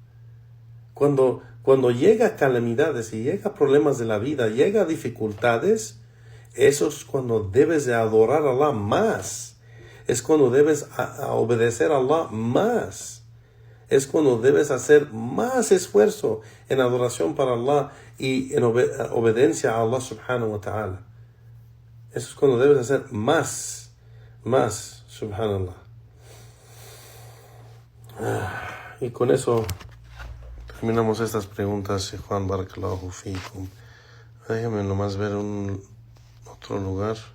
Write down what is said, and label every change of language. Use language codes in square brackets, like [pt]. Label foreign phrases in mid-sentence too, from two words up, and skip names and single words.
[es] Cuando llega calamidades y llega problemas de la vida, llega dificultades, eso es cuando debes de adorar a Allah más. Es cuando debes obedecer a Allah más. Es cuando debes hacer más esfuerzo en adoración para Allah y en obediencia a Allah [ar] سبحانه وتعالى. [es] Eso es cuando debes hacer más, subhanallah. Y con eso terminamos estas preguntas, Juan [ar] بارك الله فيكم. [es] Déjame nomás ver otro lugar.